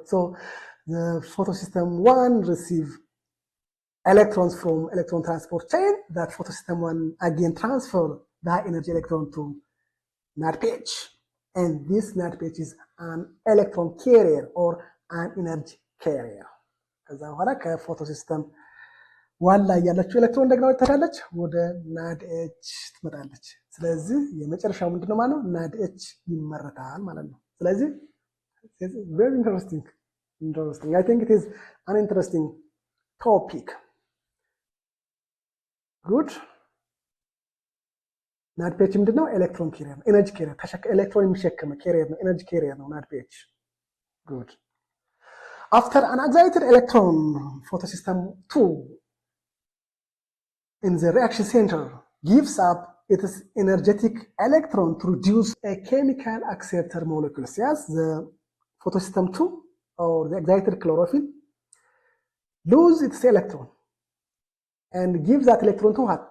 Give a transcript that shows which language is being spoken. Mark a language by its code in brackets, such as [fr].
[en] So the photosystem 1 receive electrons from electron transport chain. That photosystem 1 again transfer that energy electron to NADPH, and this NADPH is an electron carrier or an energy carrier. [am] ከዛ በኋላ ከፎቶሲስተም 1 ላይ ያለችው ኤሌክትሮን ደግሞ ትሄዳለች ወደ NADH ትመጣለች። ስለዚህ የመጨረሻው ምንድነው ማለት ነው? NADH ይመረታል ማለት ነው። ስለዚህ [en] it's very interesting. I think it is an interesting topic. Good. [am] NADPH ምንድነው? ኤሌክትሮን ካሪየር ነው። ኤነርጂ ካሪየር ኤሌክትሮን የሚሸከም ካሪየር ነው። ኤነርጂ ካሪየር ነው NADPH. [en] Good. After an excited electron, photosystem 2 in the reaction center gives up its energetic electron to produce a chemical acceptor molecule. Yes, the photosystem 2 or the excited chlorophyll lose its electron and gives that electron to what?